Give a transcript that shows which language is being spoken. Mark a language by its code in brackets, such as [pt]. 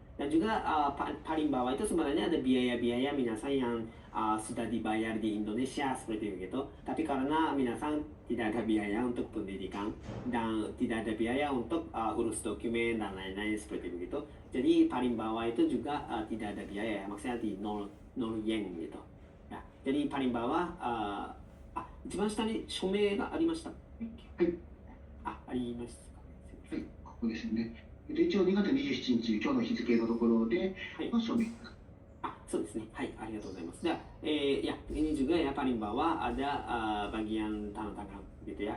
[id] Dan juga paling bawah itu sebenarnya ada biaya-biaya minasan yang sudah dibayar di Indonesia seperti begitu. Tapi karena minasan tidak ada biaya untuk pendidikan dan tidak ada biaya untuk urus dokumen dan lain-lain seperti begitu. Jadi paling bawah itu juga tidak ada biaya, maksudnya di 0 yen gitu. Ya, jadi paling bawah [ja] 一番下に署名がありました。はい。ありますか。はい、ここですね。一応2月27日、今日の日付のところで、の署名。そうですね。はい、ありがとうございます。 [id] Ya, ya, ini juga ya paling bawah ada bagian tanda tangan gitu ya.